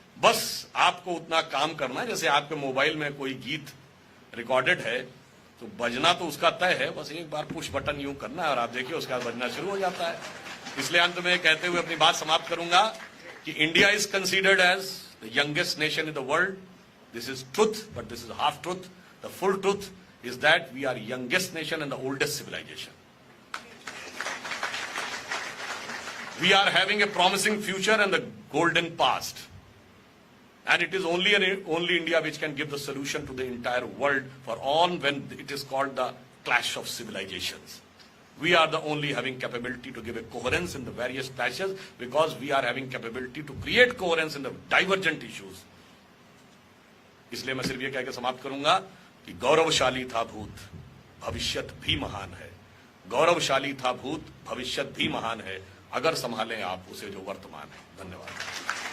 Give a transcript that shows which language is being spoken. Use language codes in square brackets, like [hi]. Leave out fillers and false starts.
[hi] बस आपको उतना काम करना है, जैसे आपके मोबाइल में कोई गीत रिकॉर्डेड है तो बजना तो उसका तय है, बस एक बार पुश बटन यूं करना है और आप देखिए उसके बाद बजना शुरू हो जाता है। इसलिए अंत में कहते हुए अपनी बात समाप्त करूंगा कि [en] India is considered as the youngest nation in the world. This is truth, but this is half truth. The full truth is that we are youngest nation and the oldest civilization. We are having a promising future and the golden past. And it is only India which can give the solution to the entire world for all when it is called the clash of civilizations. We are the only having capability to give a coherence in the various clashes because we are having capability to create coherence in the divergent issues. [hi] इसलिए मैं सिर्फ ये कह के समाप्त करूंगा कि गौरवशाली था भूत, भविष्यत भी महान है। गौरवशाली था भूत, भविष्यत भी महान है, अगर संभालें आप उसे जो वर्तमान है। धन्यवाद।